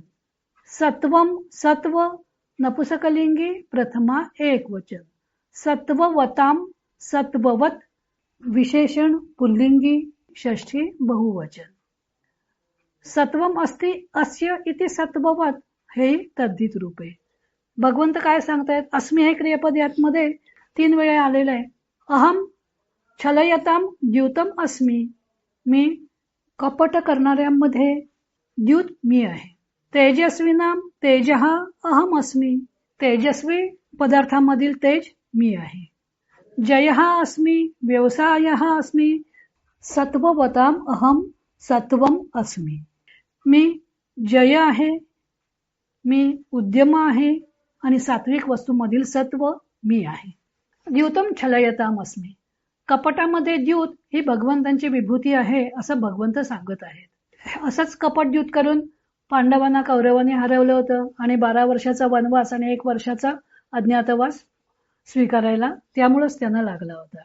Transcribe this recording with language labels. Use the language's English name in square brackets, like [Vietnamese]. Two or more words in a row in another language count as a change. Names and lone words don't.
[Marathi] सत्वम, सत्व नपुसकलिंगी प्रथमा एक वचन. सत्ववताम, सत्ववत विशेषण पुल्लिंगी षष्ठी बहुवचन. [Sanskrit] सत्वम अस्ति अस्य इति सत्ववत [Marathi] हे तद्धित रूपे. भगवंत काय सांगतायत? अस्मी हे क्रियापद यातमध्ये 3 वेळा आलेलं आहे. [Sanskrit] अहम छलयताम द्यूतम अस्मी, [Marathi] मी कपट करणाऱ्यांमध्ये द्यूत मी आहे. [Sanskrit] तेजस्विनाम, तेजः अहम अस्मी, [Marathi] तेजस्वी पदार्थामधील तेज मी आहे. [Sanskrit] जयः अस्मी, व्यवसायः अस्मी, सत्ववताम अहम, सत्वम अस्मी. [Marathi] मी जय आहे, मी उद्यम आहे आणि सात्विक वस्तूमधील सत्व मी आहे. [Sanskrit] द्यूतम छलयताम अस्मी. [Marathi] कपटामध्ये द्यूत ही भगवंतांची विभूती आहे असं भगवंत सांगत आहेत. असंच कपट द्यूत करून पांडवांना कौरवांनी हरवलं होतं आणि 12 वर्षाचा वनवास आणि 1 वर्षाचा अज्ञातवास स्वीकारायला त्यामुळेच त्यांना लागला होता.